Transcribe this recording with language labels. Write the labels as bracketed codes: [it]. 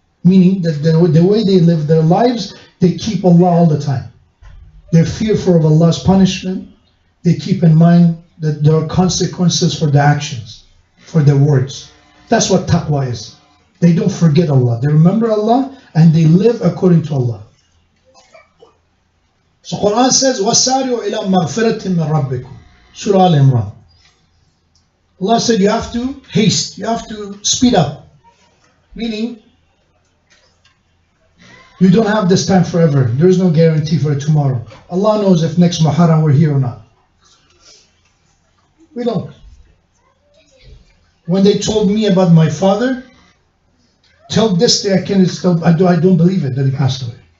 [en] Meaning that the way they live their lives, they keep Allah all the time. They're fearful of Allah's punishment. They keep in mind that there are consequences for their actions, for their words. That's what taqwa is. They don't forget Allah. They remember Allah and they live according to Allah. [ar] So Quran says, وَسَارِعُوا إِلَى مَغْفِرَةٍ مِّن رَبِّكُمْ. [en] Surah Al-Imran. Allah said you have to haste, you have to speed up. Meaning, you don't have this time forever. There is no guarantee for tomorrow. Allah knows if next Muharram we're here or not. We don't. When they told me about my father, till this day I don't believe it that he passed away.